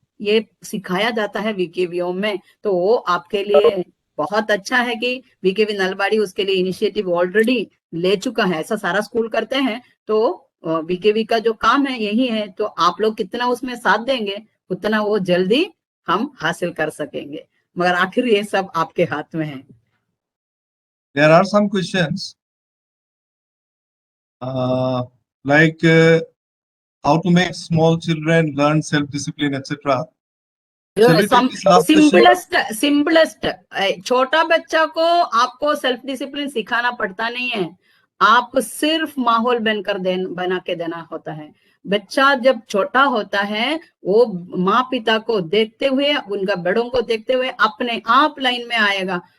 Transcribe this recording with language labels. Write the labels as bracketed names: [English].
[Hindi] ये सिखाया जाता है वीकेवीओ में। तो वो आपके लिए बहुत अच्छा है कि वीकेवी नलबाड़ी उसके लिए इनिशिएटिव ऑलरेडी ले चुका है। ऐसा सारा स्कूल करते हैं। तो वीकेवी का जो काम है यही है। तो आप लोग कितना उसमें साथ देंगे, उतना वो जल्दी हम हासिल कर सकेंगे। मगर आखिर ये सब आपके हाथ में है। [English] There are some questions like how to make small children learn self-discipline, etc. [Hindi] Simplest छोटा बच्चा को आपको सेल्फ डिसिप्लिन सिखाना पड़ता नहीं है। आप सिर्फ माहौल बना के देना होता है। बच्चा जब छोटा होता है, वो माँ पिता को देखते हुए, उनका बड़ों को देखते हुए अपने आप लाइन में आएगा।